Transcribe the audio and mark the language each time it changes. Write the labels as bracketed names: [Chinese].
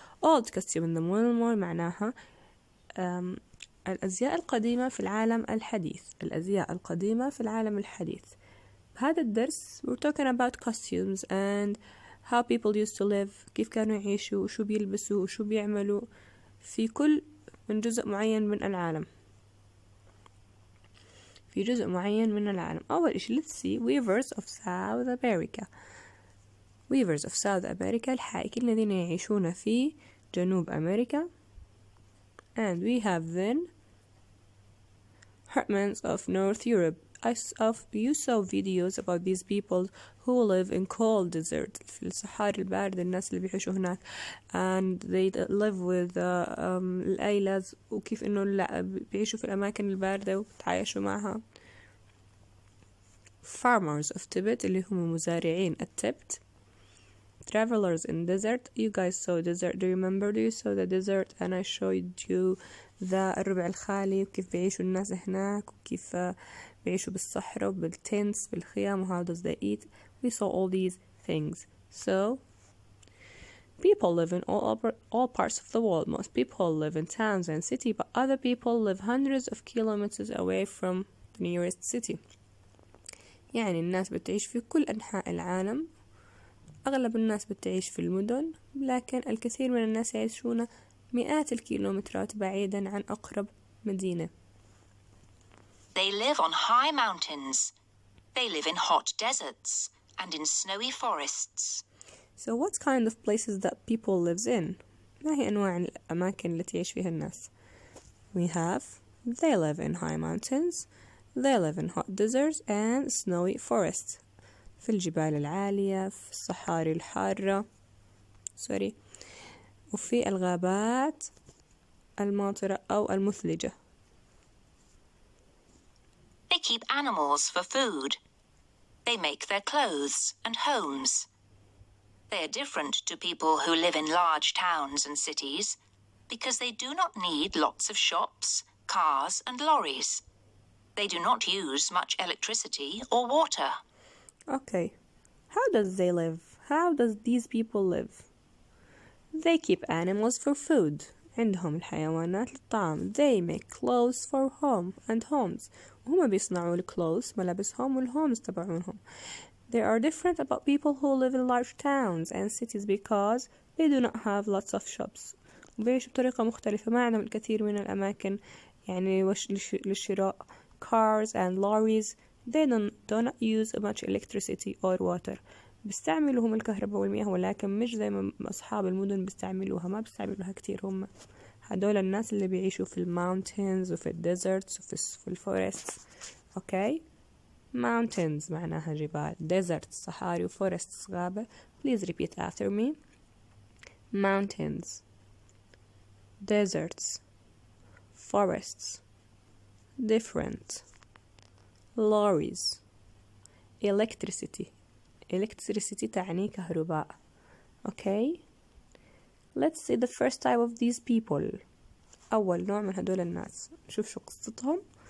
[English] Old custom in the modern world [Arabic] معناها الأزياء القديمة في العالم الحديث. الأزياء القديمة في العالم الحديث. بهذا الدرس [English] we're talking about costumes and how people used to live. [Arabic] كيف كانوا يعيشوا وشو بيلبسوا وشو بيعملوا في كل من جزء معين من العالم. في جزء معين من العالم. أول إشي [English] let's see weavers of South America. Weavers of South America [Arabic] الحائكين الذين يعيشون في جنوب أمريكا. [English] And we have then herdsmen of North Europe. You saw videos about these people who live in cold desert [Arabic] في الصحاري الباردة. الناس اللي بيعيشوا هناك [English] and they live with [Arabic] الأيلز وكيف إنه بيعيشوا في الأماكن الباردة وبتعايشوا معها. [English] Farmers of Tibet [Arabic] اللي هم مزارعين التبت. [English] Travelers in desert. You guys saw desert. Do you remember? Do you saw the desert? And I showed you the [Arabic] الربع الخالي وكيف بيعيشوا الناس هناك وكيف بيعيشوا بالصحراء وبالتنس بالخيام. [English] How does they eat? We saw all these things. So people live in all parts of the world. Most people live in towns and cities, but other people live hundreds of kilometers away from the nearest city. [Arabic] يعني الناس بتعيش في كل أنحاء العالم. أغلب الناس بتعيش في المدن، لكن الكثير من الناس يعيشون مئات الكيلومترات بعيدا عن أقرب مدينة. [English] They live on high mountains. They live in hot deserts and in snowy forests. So what kind of places that people lives in? [Arabic] ما هي أنواع الأماكن التي يعيش فيها الناس؟ [English] We have they live in high mountains, they live in hot deserts and snowy forests. [Arabic] في الجبال العالية، في الصحاري الحارة وفي الغابات الماطرة أو المثلجة. [English] They keep animals for food. They make their clothes and homes. They are different to people who live in large towns and cities because they do not need lots of shops, cars and lorries. They do not use much electricity or water. Okay, how does they live? How does these people live? They keep animals for food. [Arabic] عندهم الحيوانات للطعام. [English] They make clothes for home and homes. [Arabic] وهم بيصنعوا الclothes ملابسهم والhomes تبعونهم. [English] They are different about people who live in large towns and cities because they do not have lots of shops. [Arabic] وبيعيشوا بطريقة مختلفة. ما عندهم الكثير من الأماكن يعني للشراء. [English] Cars and lorries. They do not use much electricity or water. [Arabic] بيستعملوا هم الكهرباء والمياه، ولكن مش زي ما أصحاب المدن بيستعملوها، ما بيستعملوها كتير. هم هدول الناس اللي بيعيشوا في الماونتينز وفي الديزرتس وفي الفورست. أوكي، mountains معناها جبال، deserts صحاري، وforests غابة. [English] Please repeat after me. mountains, deserts, forests, different, lorries, electricity. [Arabic] electricity تعني كهرباء. [English] Okay, let's see the first type of these people. [Arabic] أول نوع من هدول الناس، نشوف شو قصتهم.